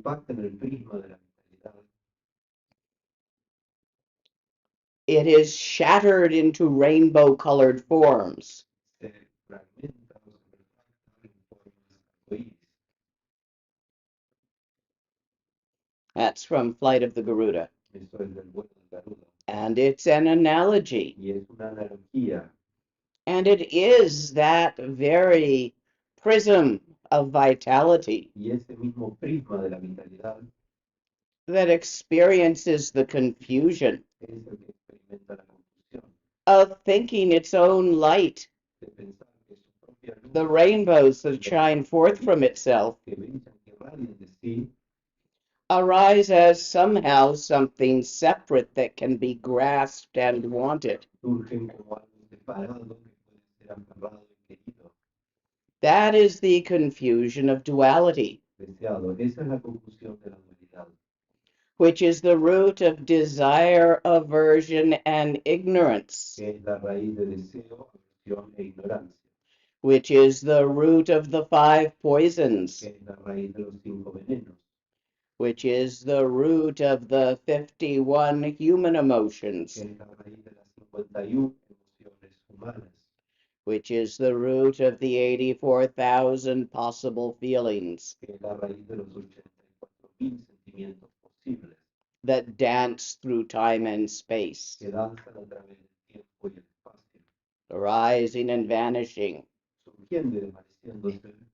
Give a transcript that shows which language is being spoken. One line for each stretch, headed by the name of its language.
Spanish: Impacta en el prisma de la vitalidad,
English: it is shattered into rainbow-colored forms.
Spanish: se fragmenta o se refracta en formas arcoíris.
English: That's from Flight of the Garuda.
Spanish: Eso es del vuelo del Garuda.
English: And it's an analogy.
Spanish: Y es una analogía.
English: And it is that very prism of vitality
Spanish: Y ese mismo prisma de la vitalidad
English: that experiences the confusion
Spanish: es el que experimenta la confusión,
English: of thinking its own light,
Spanish: de pensar que su propia luz,
English: the rainbows that shine forth from itself,
Spanish: que brillan, que radian de sí,
English: arise as somehow something separate that can be grasped and wanted.
Spanish: surgen como algo separado que puede ser aferrado y querido,
English: That is the confusion of duality,
Spanish: deseado. Esa es la confusión de la dualidad,
English: which is the root of desire, aversion, and ignorance,
Spanish: que es la raíz de deseo, aversión e ignorancia,
English: which is the root of the 5 poisons,
Spanish: que es la raíz de los 5 venenos,
English: which is the root of the 51 human emotions,
Spanish: que es la raíz de las 51 emociones humanas,
English: which is the root of the 84,000 possible feelings
Spanish: que es la raíz de los 84.000 sentimientos posibles,
English: that dance through time and space,
Spanish: que danzan a través del tiempo y el espacio,
English: arising and vanishing
Spanish: surgiendo y desvaneciéndose